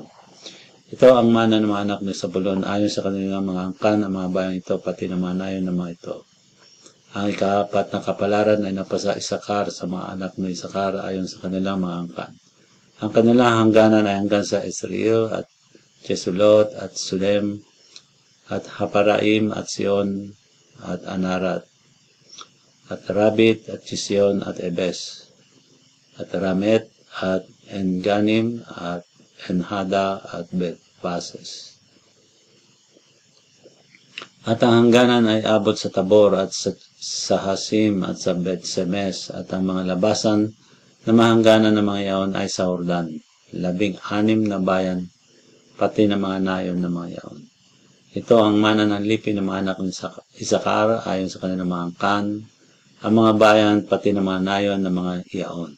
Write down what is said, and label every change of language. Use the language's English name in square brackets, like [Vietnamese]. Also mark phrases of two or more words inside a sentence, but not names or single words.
[Filipino] Ito ang mana ng mga anak ni Zabulon ayon sa kanilang mga angkan, ang mga bayang ito pati ng mga nayon ng mga ito. Ang ika-4 na kapalaran ay napasa Isakar sa mga anak ni Isakar ayon sa kanilang mga angkan. Ang kanilang hangganan ay hanggang sa Israel at Chesulot at Sulem at Haparaim at Sion at Anarat at Rabit at Chision at Ebes at Ramet at Enganim at Enhada at Bet-Pases. At ang hangganan ay abot sa Tabor at sa Hasim at sa Bet-Semes at ang mga labasan na mahangganan ng mga yaon ay sa Hordan, 16 na bayan pati ng mga nayon ng mga yaon. Ito ang mana ng lipi ng mga anak ni Isakar ayon sa kanilang mga angkan, ang mga bayan pati ng mga nayon ng mga yaon.